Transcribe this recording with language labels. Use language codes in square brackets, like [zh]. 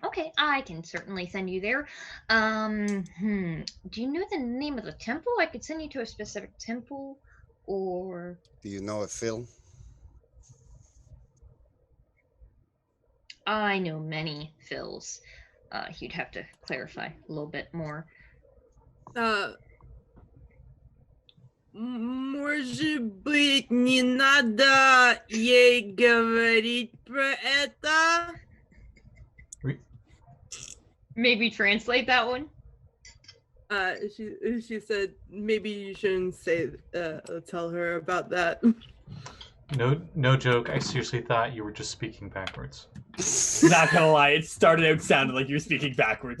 [en] Okay, I can certainly send you there. Do you know the name of the temple? I could send you to a specific temple, or... Do you know it, Phil? I know many Phils. You'd have to clarify a little bit more. [ru] Может быть, не надо ей говорить про это? [en] Maybe translate that one. She said maybe you shouldn't say tell her about that. No joke. I seriously thought you were just speaking backwards. Not gonna lie, it started out sounding like you were speaking backwards.